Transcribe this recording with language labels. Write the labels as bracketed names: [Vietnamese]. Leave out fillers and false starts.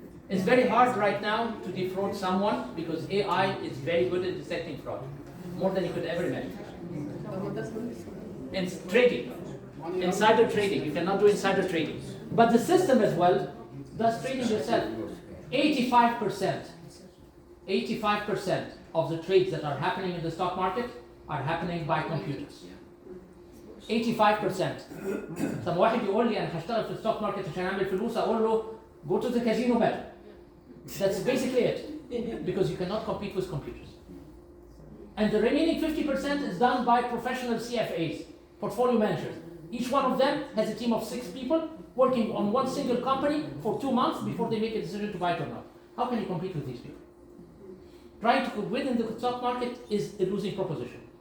[English] It's very hard right now to defraud someone because AI is very good at detecting fraud. More than you could ever imagine. And trading. Insider trading. You cannot do insider trading. But the system as well does trading yourself. 85% of the trades that are happening in the stock market are happening by computers. 85%. [Arabic] طب واحد يقول لي انا هشتغل في الستوك ماركت عشان اعمل فلوس، اقول له [English] go to the casino bet. That's basically it. Because you cannot compete with computers. And the remaining 50% is done by professional CFAs, portfolio managers. Each one of them has a team of 6 people working on one single company for 2 months before they make a decision to buy it or not. How can you compete with these people? Trying to win in the stock market is a losing proposition.